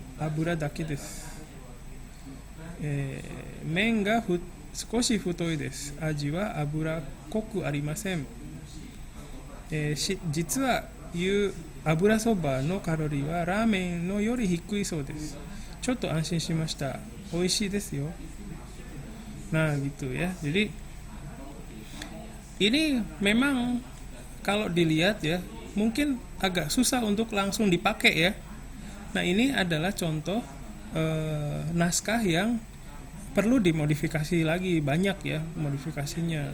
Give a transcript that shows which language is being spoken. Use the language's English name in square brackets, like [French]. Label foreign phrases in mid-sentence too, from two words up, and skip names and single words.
[Japanese] 油だけです。麺が少し太いです。味は脂っこくありません。実は油そばのカロリーはラーメンのより低いそうです。ちょっと安心しました。美味しいですよ。 [Indonesian] Nah gitu ya. Jadi ini memang kalau dilihat ya mungkin agak susah untuk langsung dipakai ya. Nah ini adalah contoh naskah yang perlu dimodifikasi lagi, banyak ya modifikasinya.